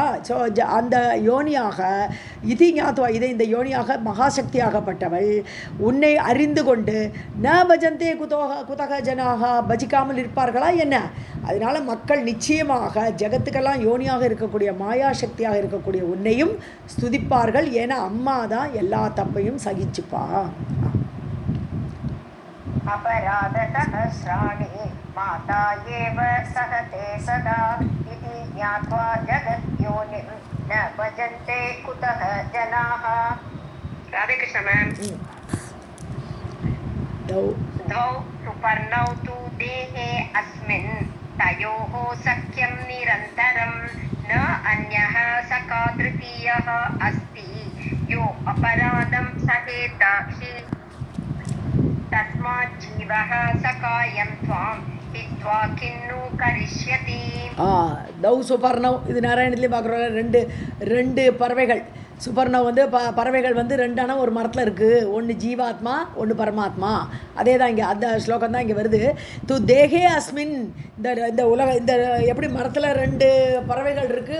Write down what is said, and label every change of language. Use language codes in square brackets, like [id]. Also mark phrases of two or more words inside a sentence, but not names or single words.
[ta] ஸோ அந்த யோனியாக இது ஞாத்துவா, இதை இந்த யோனியாக மகாசக்தியாகப்பட்டவள் உன்னை அறிந்து கொண்டு [sa] न भजन्ते कुतः जनाः, [ta] பஜிக்காமல் இருப்பார்களா என்ன? அதனால் மக்கள் நிச்சயமாக ஜகத்துக்கெல்லாம் யோனியாக இருக்கக்கூடிய மாயா சக்தியாக இருக்கக்கூடிய உன்னையும் ஸ்துதிப்பார்கள், ஏன்னா அம்மா தான் எல்லா தப்பையும் சகிச்சுப்பா. [sa] अपराधसहस्राणि माता एव सहते सदा इति ज्ञात्वा जगद्योनिं न भजन्ते कुतः जनाः. राधे कृष्ण मैम. द्वौ सुपर्णौ तु देहे अस्मिन् तयोः सख्यं निरन्तरं न अन्यः सखा तृतीयः अस्ति यो अपराधं सहेत हि तस्मात् जीवः सखायं त्वां हित्वा किन्नु करिष्यति. द्वौ सुपर्णौ [ta] இது நாராயணத்துலேயும் பார்க்குறோம். ரெண்டு பறவைகள். சுபர்ணவ் வந்து பறவைகள் வந்து ரெண்டான ஒரு மரத்தில் இருக்குது. ஒன்று ஜீவாத்மா, ஒன்று பரமாத்மா. அதே தான் இங்கே அந்த ஸ்லோகம் தான் இங்கே வருது. [sa] तु देहे अस्मिन्, [ta] இந்த உலக இந்த எப்படி மரத்தில் ரெண்டு பறவைகள் இருக்குது.